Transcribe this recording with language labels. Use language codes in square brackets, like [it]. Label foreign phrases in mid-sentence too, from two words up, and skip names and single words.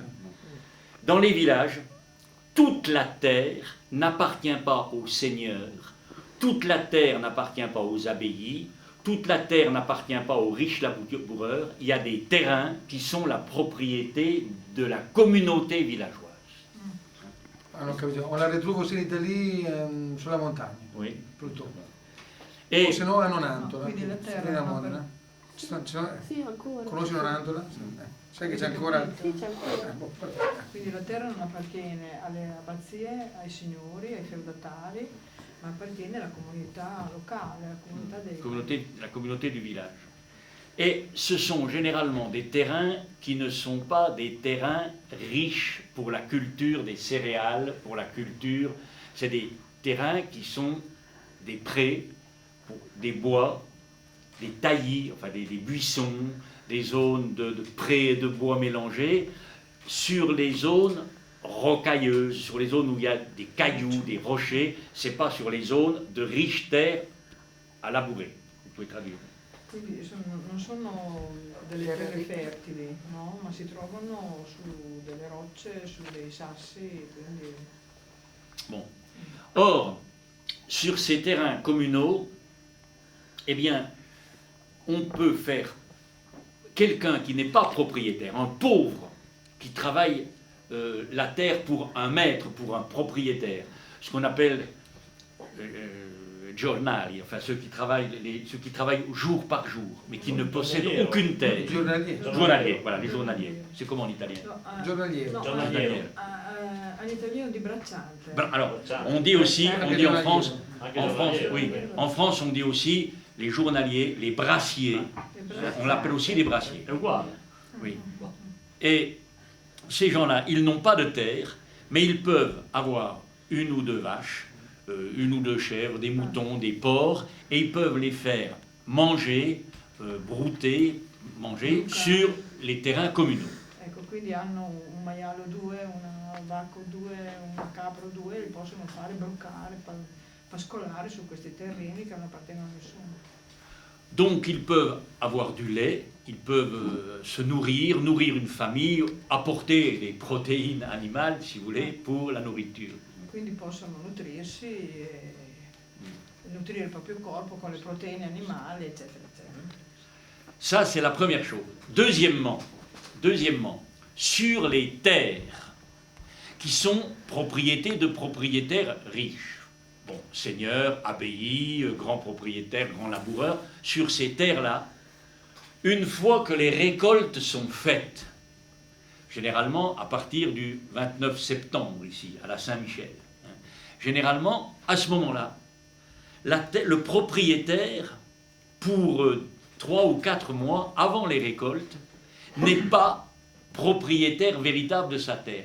[fr] Dans les villages, toute la terre n'appartient pas aux seigneurs, toute la terre n'appartient pas aux abbayes, toute la terre n'appartient pas aux riches laboureurs, il y a des terrains qui sont la propriété de la communauté villageoise. [it] Ah, non ho capito. [fr] On la [it] ritrovo aussi in Italia sulla montagna, [fr] Oui. [it] purtroppo. [fr] Et [it] O se no a Nonantola, Quindi la terra a non- Modena. Sì, ancora. Conosci Nonantola? Sai che c'è ancora... Sì, c'è ancora. boh, perfetto. Quindi la terra non appartiene alle abbazie, ai signori, ai feudatari, ma appartiene alla comunità locale, alla comunità dei... [fr] la communauté du village. Et ce sont généralement des terrains qui ne sont pas des terrains riches pour la culture des céréales, pour la culture. C'est des terrains qui sont des prés, des bois, des taillis, enfin des buissons, des zones de prés et de bois mélangés, sur les zones rocailleuses, sur les zones où il y a des cailloux, des rochers, c'est pas sur les zones de riches terres à labourer. Vous pouvez traduire. [it] Quindi non sono delle terre fertili, no? Ma si trovano su delle rocce, su dei sassi, quindi... [fr] Bon. Or, sur ces terrains communaux, eh bien, on peut faire quelqu'un qui n'est pas propriétaire, un pauvre, qui travaille la terre pour un maître, pour un propriétaire, ce qu'on appelle giornali, enfin ceux qui travaillent jour par jour, mais qui ne possèdent aucune terre. Giornalier. Journaliers, voilà, les journaliers. C'est comment en italien? [it] No, Giornaliero. no, Giornaliero. all'italiano di bracciante. [fr] Alors, on dit aussi, on dit en France, [it] Anche [fr] en France, [it] giornaliero. [fr] oui, en France, on dit aussi les journaliers, les brassiers. On l'appelle aussi les brassiers. [it] È uguale. [fr] Oui. Et ces gens-là, ils n'ont pas de terre, mais ils peuvent avoir une ou deux vaches, une ou deux chèvres, des moutons, des porcs, et ils peuvent les faire manger, brouter, manger sur les terrains communaux. [it] Ecco, quindi hanno un maialo 2, una vacca 2, una capra 2, li possono fare broccare, pascolare su questi terreni che non appartengono a nessuno. [fr] Donc ils peuvent avoir du lait, ils peuvent se nourrir une famille, apporter des protéines animales, si vous voulez, pour la nourriture. [it] Quindi possono nutrirsi e nutrire il proprio corpo con le proteine animali, eccetera, eccetera. [fr] Ça, c'est la première chose. Deuxièmement, sur les terres qui sont propriétés de propriétaires riches, bon, seigneurs, abbayes, grands propriétaires, grands laboureurs, sur ces terres-là, une fois que les récoltes sont faites, généralement à partir du 29 septembre ici, à la Saint-Michel, généralement, à ce moment-là, le propriétaire pour 3 ou 4 mois avant les récoltes, n'est pas propriétaire véritable de sa terre.